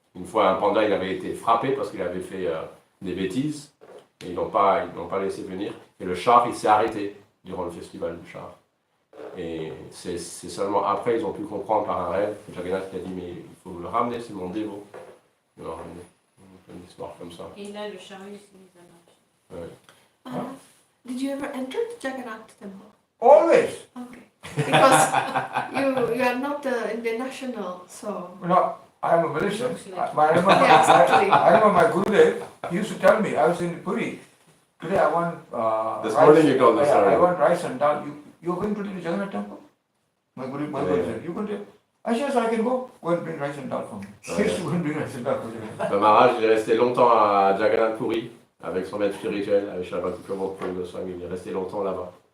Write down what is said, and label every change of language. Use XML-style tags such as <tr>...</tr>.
<fr>Une fois un panda il avait été frappé parce qu'il avait fait des bêtises, et ils l'ont pas laissé venir, et le char il s'est arrêté durant le festival du char. Et c'est seulement après ils ont pu comprendre par un rêve que Jagannath a dit mais il faut le ramener, c'est mon dévot. Il l'a ramené. Une histoire comme ça. Et là, le chariot s'est mis à marcher. Ouais.</fr> <en>Did you ever enter the Jagannath temple? Always. Okay. Because you are not Indian national, so. I am a Malaysian. I Yeah, exactly. I remember my Gurudev, he used to tell me, I was in Puri. Today I want This rice. morning you told us, sorry. I want rice and dal. You're going to the Jagannath temple? My Guru said, you going to? I said, yes, I can go. Go and bring rice and dal for me. He used to go and bring rice and dal for me.</en> <fr>Maharaj il est resté longtemps à Jagannath Puri avec son maître spirituel, avec Bhakti Goswami. Il est resté longtemps là-bas.</fr>